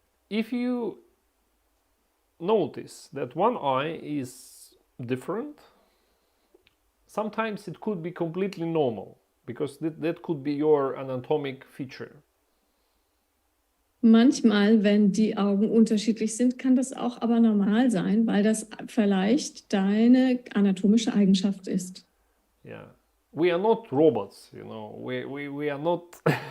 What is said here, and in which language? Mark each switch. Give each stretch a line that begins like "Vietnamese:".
English: If you notice that one eye is different, sometimes it could be completely normal, because that could be your anatomic feature.
German: Manchmal, wenn die Augen unterschiedlich sind, kann das auch aber normal sein, weil das vielleicht deine anatomische Eigenschaft ist.
English: Yeah, we are not robots, you know. We are not.